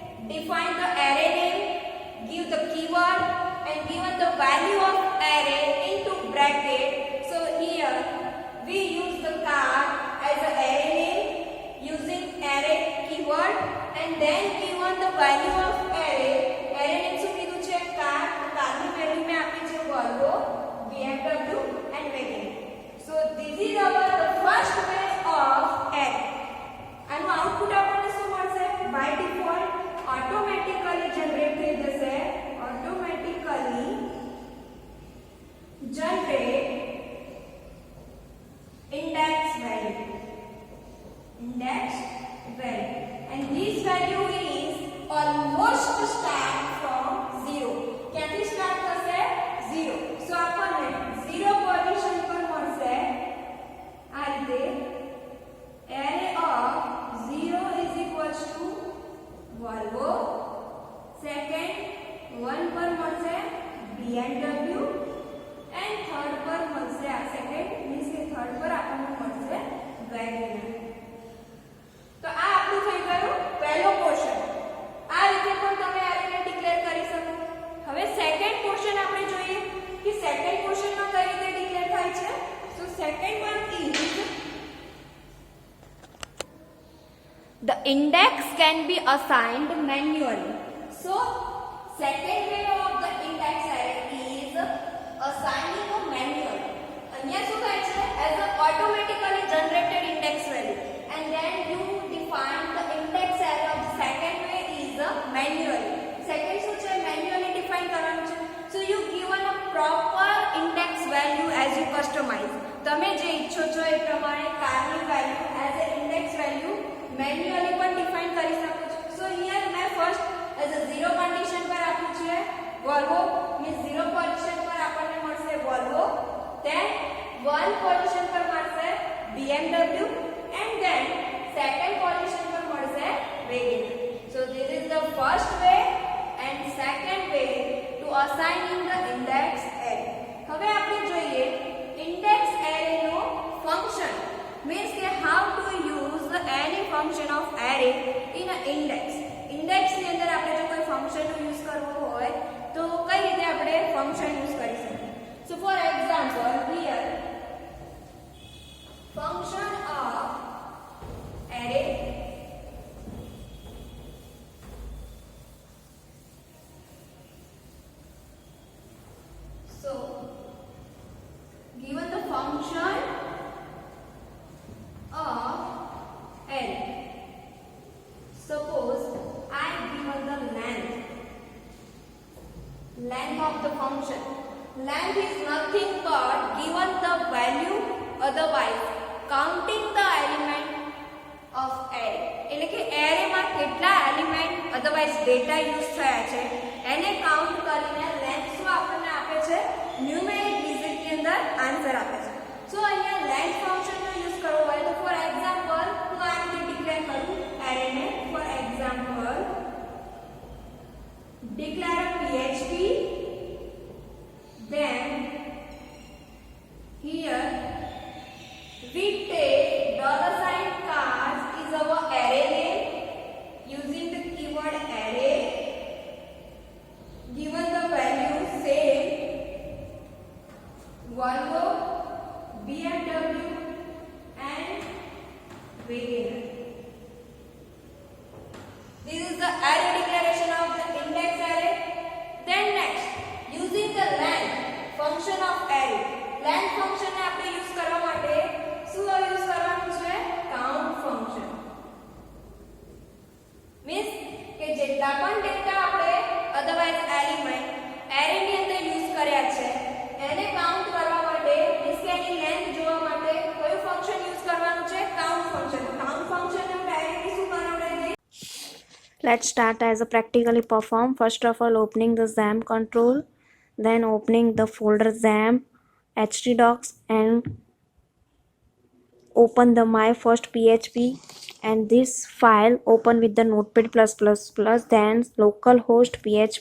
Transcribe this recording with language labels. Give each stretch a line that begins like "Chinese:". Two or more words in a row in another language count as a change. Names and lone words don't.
English: define the array name, give the keyword and given the value of array into bracket. So here we use the card as an array name using array keyword and then given the value of array. Array name
Gujarati: શું કીધું છે? card. cardની વેલ્યુ મે આપી છે Volvo, BMW and wagon.
English: So this is our the first way of array.
Gujarati: આનું આઉટપુટ આપણને શું મળશે?
English: by default automatically generate
Gujarati: થઈ જશે.
English: automatically generate index value. And this value is almost start from 0.
Gujarati: ક્યાંથી સ્ટાર્ટ થશે? 0. So આપણને 0 પોઝિશન પર મળશે આ રીતે
English: array of 0 is equals to Volvo.
Gujarati: Second 1 પર મળશે BMW and third પર મળશે આ સેકન્ડ મીન્સ કે થર્ડ પર આપણને મળશે Wagoner. તો આ આપણું થઈ ગયું પહેલો પોર્શન. આ રીતે પણ તમે એરેને ડિક્લેર કરી શકો. હવે સેકન્ડ પોર્શન આપણે જોઈએ કે સેકન્ડ પોર્શનમાં કઈ રીતે ડિક્લેર થાય છે.
English: so second one is the index can be assigned manually. So second way of the index array is assigning a manually.
Gujarati: અહીંયા શું થાય છે?
English: as a automatically generated index value and then you define the index array of the second way is manually.
Gujarati: Second શું છે?
English: manually define
Gujarati: કરવાનું છે.
English: so you given a proper index value as you customize.
Gujarati: તમે જે ઈચ્છો છો એ પ્રમાણે કારની વેલ્યુ
English: as a index value
Gujarati: મેન્યુઅલી પણ ડિફાઇન કરી શકો છો.
English: so here
Gujarati: મેં
English: first as a 0 condition
Gujarati: પર આપ્યું છે Volvo મીન્સ 0 પોઝિશન પર આપણને મળશે Volvo, then 1 પોઝિશન પર મળશે BMW and then second પોઝિશન પર મળશે Wagoner.
English: So this is the first way and second way to assigning the index array.
Gujarati: હવે આપણે જોઈએ index array નો ફંક્શન means કે
English: how to use any function of array in a index.
Gujarati: index ની અંદર આપણે જો કોઈ ફંક્શન નો યુઝ કરવો હોય તો કઈ રીતે આપણે ફંક્શન યુઝ કરી શકીએ.
English: so for example here function of array so given the function of array. Suppose I given the length of the function. Length is nothing but given the value, otherwise counting the element of array.
Gujarati: એટલે કે array માં કેટલા એલિમેન્ટ otherwise ડેટા યુઝ થયા છે એને કાઉન્ટ કરીને length શું આપણને આપે છે?
English: numeric digit
Gujarati: ની અંદર આન્સર આપે છે. સો અહીંયા length ફંક્શન નો યુઝ કરવો હોય તો
English: for example
Gujarati: હું આ રીતે ડિક્લેર કરું array ને.
English: for example declare php then here we take $cars is our array name using the keyword array given the value same Volvo, BMW and Wagoner. This is the array declaration of the index array. Then next using the length function of array. length function
Gujarati: ને આપણે યુઝ કરવા માટે શું યુઝ કરવાનું છે?
English: count function.
Gujarati: means કે જેટલા પણ ડેટા આપણે otherwise element array ની અંદર યુઝ કર્યા છે એને કાઉન્ટ કરવા માટે means કે એની length જોવા માટે કયું ફંક્શન યુઝ કરવાનું છે?
English: count function. count function
Gujarati: ને ડાયરેક્ટલી શું બનાવડાવી?
English: Let's start as a practically perform. First of all, opening the XAMPP control, then opening the folder XAMPP, htdocs, and open the my first PHP and this file open with the notepad +++, then localhost PHP.